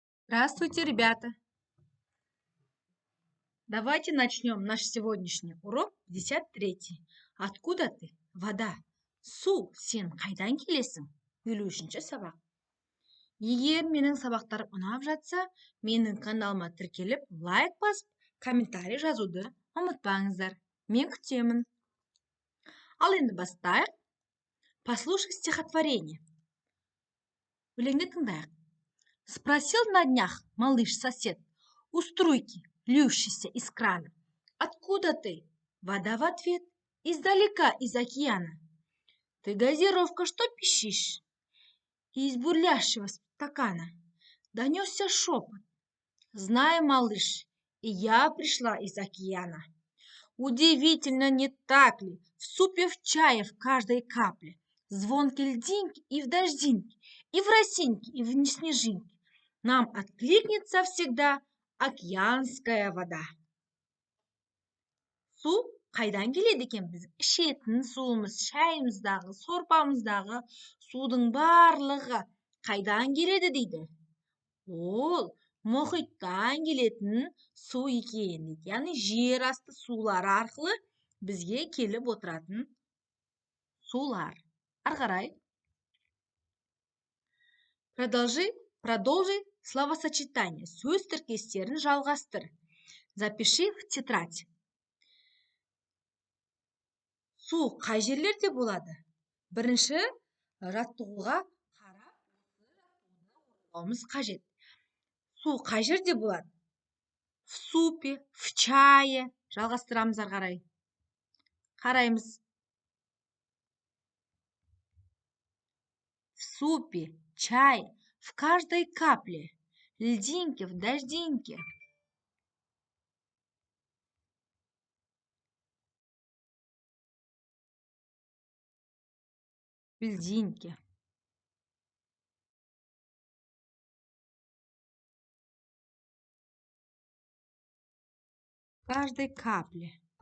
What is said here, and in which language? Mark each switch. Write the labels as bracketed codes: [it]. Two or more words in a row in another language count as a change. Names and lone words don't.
[ru] Здравствуйте, ребята! Давайте начнем наш сегодняшний урок 53. Откуда ты? Вода. [kk] Су, сен қайдан келесің? 53 сабақ. Егер менің сабақтарым ұнап жатса, менің каналыма тіркеліп, лайк басып, комментарий жазуды ұмытпаңыздар. Мен күтемін. Ал енді бастайық. [ru] Послушай стихотворение. [kk] Өлеңді тыңдайық. [ru] Спросил на днях малыш-сосед у струйки, льющейся из крана: откуда ты? Вода в ответ: издалека, из океана. Ты газировка, что пищишь? Из бурлящего стакана донесся шепот: знай, малыш, и я пришла из океана. Удивительно, не так ли? В супе, в чае, в каждой капле звонкие льдинки и в дождинке, и в росинке, и в снежинке нам откликнется всегда океанская вода. [kk] Су қайдан келеді екен? Біз ішетін суымыз, шайымыздағы, сорпамыздағы судың барлығы қайдан келеді дейді? Ол мұхиттан келетін су екен дейді. Яғни жер асты сулары арқылы бізге келіп отыратын сулар. Ары қарай. [ru] Продолжи словосочетание. [kk] Сөз тіркестерін жалғастыр. [ru] Запиши в тетрадь. [kk] Су қай жерлерде болады? Бірінші жаттығуға қарап, орындауымыз қажет. Су қай жерде болады? [ru] В супе, в чае. [kk] Жалғастырамыз ары қарай. Қараймыз. [ru] В супе, чае, в каждой капле, льдинке, в дождинке. Льдинке. В каждой капле.